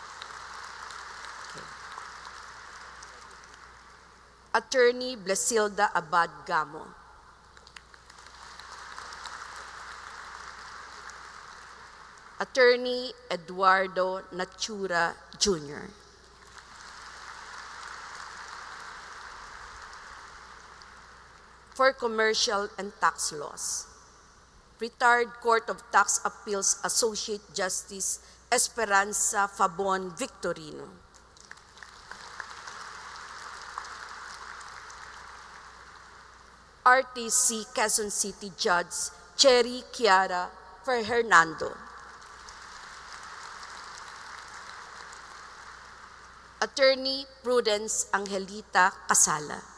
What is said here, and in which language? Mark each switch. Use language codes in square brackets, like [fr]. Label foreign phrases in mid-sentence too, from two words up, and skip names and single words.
[en] Attorney Blesilda Abad Gamo. Attorney Eduardo Natura Jr. For Commercial and Tax Laws, Retired Court of Tax Appeals Associate Justice Esperanza Fabon Victorino. RTC Quezon City Judge Cherry Chiara Hernando. Attorney Prudence Angelita Casala.